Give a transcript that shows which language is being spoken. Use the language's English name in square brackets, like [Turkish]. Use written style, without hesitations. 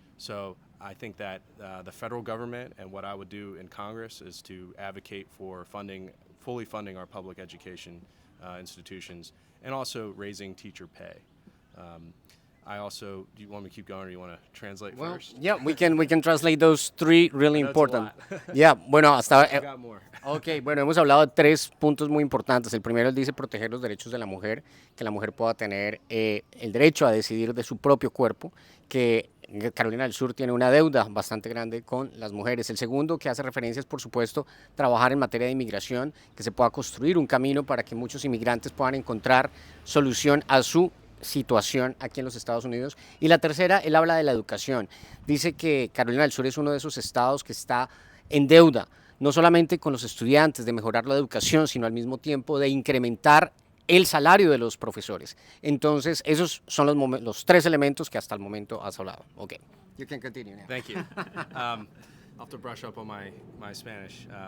[English] So I think that the federal government, and what I would do in Congress, is to advocate for fully funding our public education institutions, and also raising teacher pay. Do you want me to keep going, or do you want to translate first? Yeah, we can translate those three really important. Yeah, [Spanish] bueno, hasta [English] I got more. [Spanish] Ok, bueno, hemos hablado de 3 puntos muy importantes. El primero, él dice proteger los derechos de la mujer, que la mujer pueda tener el derecho a decidir de su propio cuerpo, que Carolina del Sur tiene una deuda bastante grande con las mujeres. El segundo, que hace referencia, es por supuesto trabajar en materia de inmigración, que se pueda construir un camino para que muchos inmigrantes puedan encontrar solución a su situación aquí en los Estados Unidos. Y la tercera, él habla de la educación. Dice que Carolina del Sur es uno de esos estados que está en deuda, no solamente con los estudiantes, de mejorar la educación, sino al mismo tiempo de incrementar el salario de los profesores. Entonces, esos son los 3 elementos que hasta el momento has hablado. [English] Ok. You can continue now. Thank you. I'll have to brush up on my Spanish.